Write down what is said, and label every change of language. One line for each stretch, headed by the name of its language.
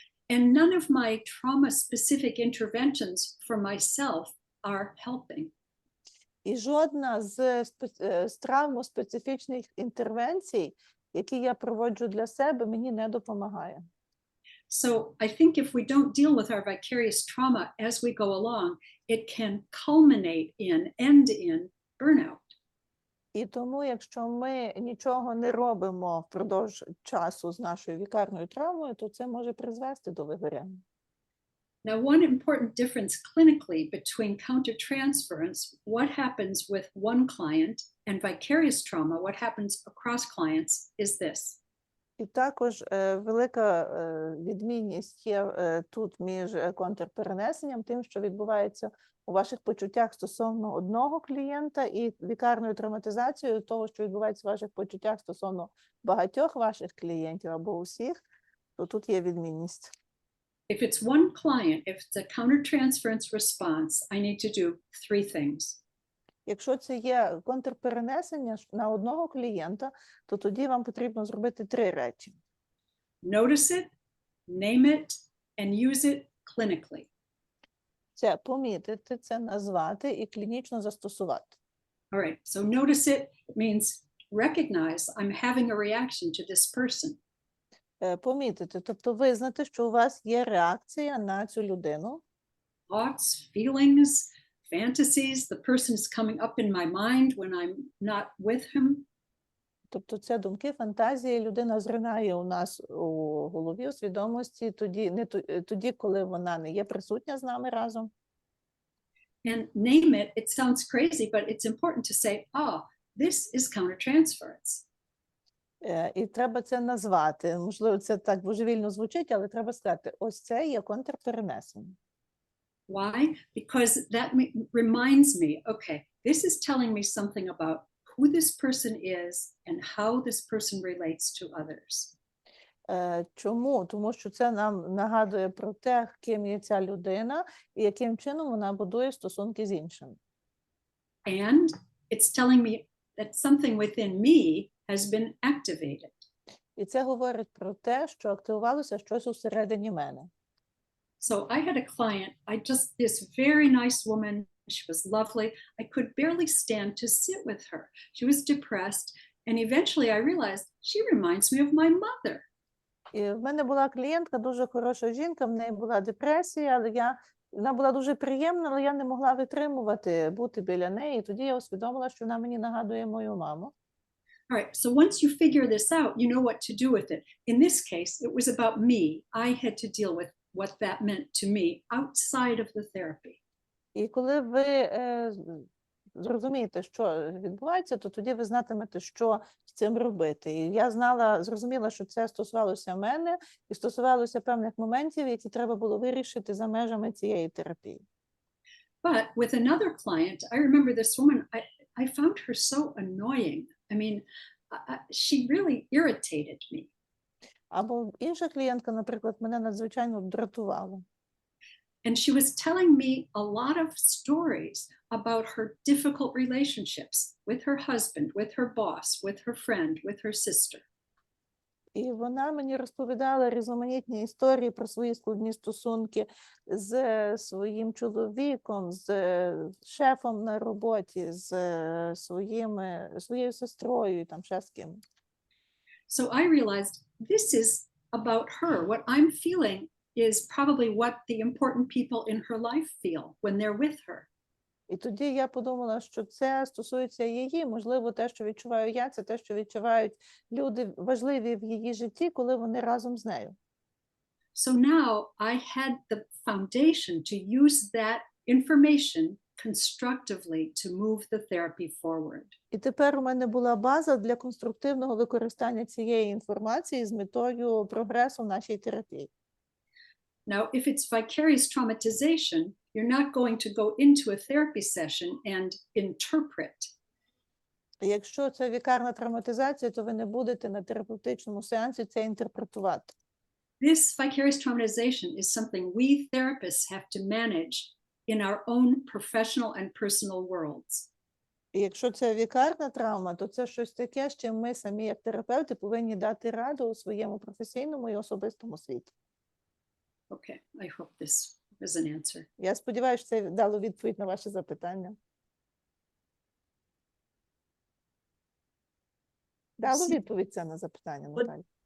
English: And none of my trauma-specific interventions for myself are helping.
Ukrainian: І жодна з травмоспецифічних інтервенцій, які я проводжу для себе, мені не допомагає.
English: So I think if we don't deal with our vicarious trauma as we go along, it can culminate in, end in burnout.
Ukrainian: І тому, якщо ми нічого не робимо впродовж часу з нашою вікарною травмою, то це може призвести до вигоряння.
English: Now, one important difference clinically between countertransference, what happens with one client, and vicarious trauma, what happens across clients, is this.
Ukrainian: І також велика відмінність є тут між контрперенесенням, тим, що відбувається у ваших почуттях стосовно одного клієнта, і вікарною травматизацією того, що відбувається в ваших почуттях стосовно багатьох ваших клієнтів або усіх, то тут є відмінність.
English: If it's one client, if it's a countertransference response, I need to do 3 things.
Ukrainian: Якщо це є контрперенесення на одного клієнта, то тоді вам потрібно зробити 3 речі.
English: Notice it, name it, and use it clinically.
Ukrainian: Це помітити, це назвати і клінічно застосувати.
English: All right, so notice it means recognize I'm having a reaction to this person.
Ukrainian: Помітити, тобто визнати, що у вас є реакція на цю людину.
English: Thoughts, feelings, fantasies, the person is coming up in my mind when I'm not with him.
Ukrainian: Тобто це думки, фантазії, людина зринає у нас у голові, у свідомості, тоді, коли вона не є присутня з нами разом.
English: And name it, it sounds crazy, but it's important to say, this is countertransference.
Ukrainian: І треба це назвати. Можливо, це так божевільно звучить, але треба сказати, ось це є контрперенесення.
English: Why? Because that reminds me, okay, this is telling me something about who this person is and how this person relates to others.
Ukrainian: Чому? Тому що це нам нагадує про те, ким є ця людина і яким чином вона будує стосунки з іншими. And it's telling me that something within me has been activated. І це говорить про те, що активувалося щось усередині мене.
English: So I had a client, this very nice woman, she was lovely. I could barely stand to sit with her. She was depressed. And eventually I realized she reminds me of my mother.
Ukrainian: І в мене була клієнтка, дуже хороша жінка, в неї була депресія, але вона була дуже приємна, але я не могла витримувати бути біля неї. І тоді я усвідомила, що вона мені нагадує мою маму.
English: All right, so once you figure this out, you know what to do with it. In this case, it was about me. I had to deal with what that meant to me outside of the therapy.
Ukrainian: І коли ви зрозумієте, що відбувається, то тоді ви знатимете, що з цим робити. І я зрозуміла, що це стосувалося мене і стосувалося певних моментів, які треба було вирішити за межами цієї терапії.
English: But with another client, I remember this woman, I found her so annoying. I mean, she really irritated me.
Ukrainian: Або інша клієнтка, наприклад, мене надзвичайно дратувала.
English: And she was telling me a lot of stories about her difficult relationships with her husband, with her boss, with her friend, with her sister.
Ukrainian: І вона мені розповідала різноманітні історії про свої складні стосунки з своїм чоловіком, з шефом на роботі, з своєю сестрою і там ще з ким.
English: So I realized this is about her. What I'm feeling is probably what the important people in her life feel when they're with her.
Ukrainian: І тоді я подумала, що це стосується її, можливо, те, що відчуваю я, це те, що відчувають люди важливі в її житті, коли вони разом з нею.
English: So now I had the foundation to use that information constructively to move the therapy forward.
Ukrainian: І тепер у мене була база для конструктивного використання цієї інформації з метою прогресу в нашій терапії.
English: Now, if it's vicarious traumatization, you're not going to go into a therapy session and interpret.
Ukrainian: Якщо це вікарна травматизація, то ви не будете на терапевтичному сеансі це інтерпретувати.
English: This vicarious traumatization is something we therapists have to manage in our own professional and personal worlds.
Ukrainian: І якщо це вікарна травма, то це щось таке, з чим ми самі, як терапевти, повинні дати раду у своєму професійному і особистому світі.
English: Okay, I hope this is an answer.
Ukrainian: Я сподіваюся, що це дало відповідь на ваше запитання. Дало відповідь це на запитання, Наталя?